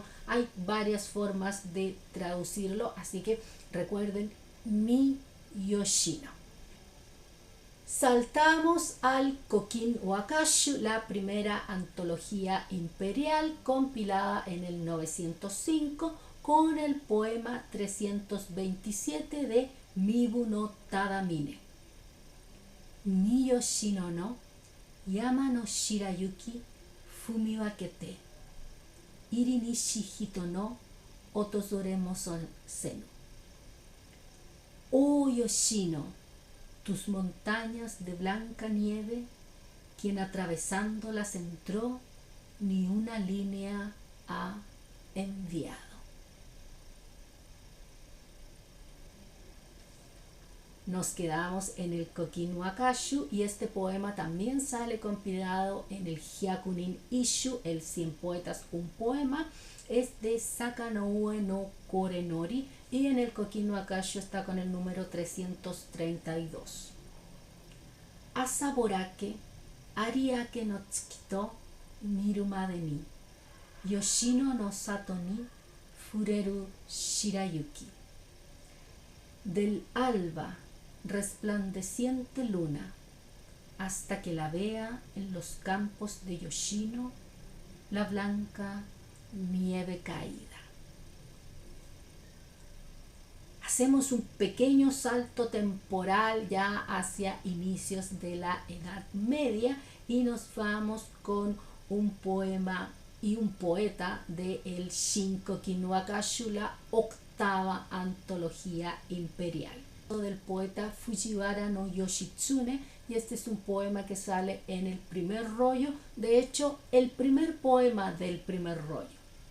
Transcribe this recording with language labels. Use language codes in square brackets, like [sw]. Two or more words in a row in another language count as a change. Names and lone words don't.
[es] Hay varias formas de traducirlo, así que recuerden Mi Yoshino. Saltamos al Kokin Wakashu, la primera antología imperial compilada en el 905 con el poema 327 de Mibu no Tadamine. [ja] み吉野の山の白雪踏み分けて入りにし人のおとづれもせぬ. [es] Oh Yoshino, tus montañas de blanca nieve, quien atravesándolas entró, ni una línea ha enviado. Nos quedamos en el Kokin Wakashu y este poema también sale compilado en el Hyakunin Isshu, el 100 poetas, un poema. Es de Sakanoue no Korenori y en el Kokin Wakashu está con el número 332. [ja] 朝ぼらけ有明の月と見るまでに吉野の里に降れる白雪. [es] Del alba, resplandeciente luna, hasta que la vea en los campos de Yoshino, la blanca nieve caída. Hacemos un pequeño salto temporal ya hacia inicios de la Edad Media y nos vamos con un poema y un poeta de el Shinkokin Wakashu, la octava antología imperial, del poeta Fujiwara no Yoshitsune, y este es un poema que sale en el primer rollo, de hecho el primer poema del primer rollo.